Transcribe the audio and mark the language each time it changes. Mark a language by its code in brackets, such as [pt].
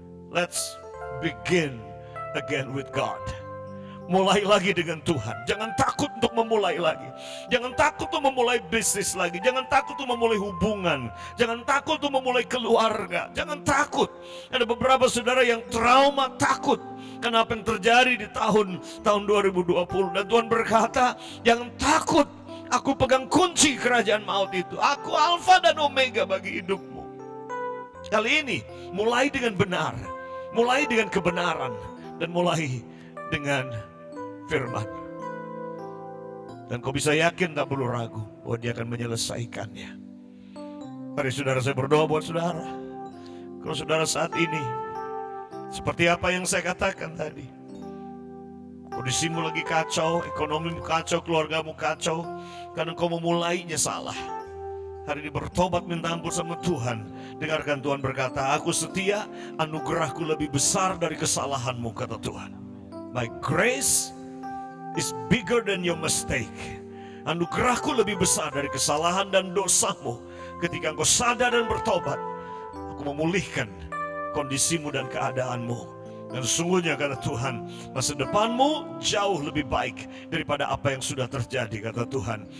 [en] Let's begin again with God. [id] Mulai lagi dengan Tuhan. Jangan takut untuk memulai lagi. Jangan takut untuk memulai bisnis lagi. Jangan takut untuk memulai hubungan. Jangan takut untuk memulai keluarga. Jangan takut. Ada beberapa saudara yang trauma, takut karena apa yang terjadi di tahun 2020. Dan Tuhan berkata, jangan takut. Aku pegang kunci kerajaan maut itu. Aku Alfa dan Omega bagi hidupmu. Kali ini mulai dengan benar, mulai dengan kebenaran, dan mulai dengan firman. Dan kau bisa yakin, tak perlu ragu bahwa dia akan menyelesaikannya. Mari saudara, saya berdoa buat saudara. Kalau saudara saat ini seperti apa yang saya katakan tadi, kondisimu lagi kacau, ekonomimu kacau, keluargamu kacau, karena kau memulainya salah. Hari ini bertobat, minta ampun sama Tuhan. Dengarkan Tuhan berkata, aku setia, anugerahku lebih besar dari kesalahanmu, kata Tuhan. [en] My grace is bigger than your mistake. [id] Anugerahku lebih besar dari kesalahan dan dosamu. Ketika engkau sadar dan bertobat, aku memulihkan kondisimu dan keadaanmu. Dan sesungguhnya kata Tuhan, masa depanmu jauh lebih baik daripada apa yang sudah terjadi, kata Tuhan.